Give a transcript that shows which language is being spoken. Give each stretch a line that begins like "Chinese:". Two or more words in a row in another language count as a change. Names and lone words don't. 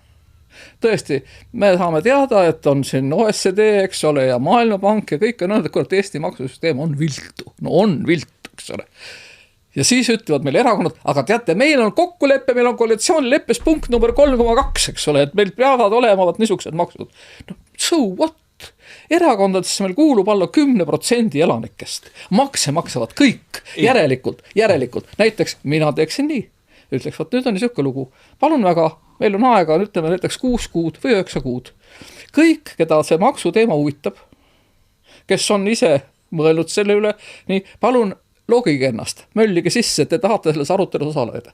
Estonian: Tõesti, me saame teada, et on siin OECD, eks ole, ja Maailmapank ja kõik on öelnud, et Eesti maksusüsteem on viltu. No on viltu, eks ole. Ja siis ütlevad meil erakonnad, aga teate, meil on kokkulepe, meil on koalitsioonileppes punkt number 3,2, eks ole, et meil peavad olema niisugused maksud.
English: No, so what?
Estonian: Erakondadesse meil kuulub alla 10% elanikest. Makse maksavad kõik. Järelikult. Näiteks mina teeksin nii. Ütleks, vaat nüüd on niisugune lugu. Palun väga, meil on aega, ütleme näiteks 6 kuud või 9 kuud. Kõik, keda see maksuteema huvitab, kes on ise mõelnud selle üle, nii, palun loogige ennast, möllige sisse, et te tahate selles arutelus osaleda.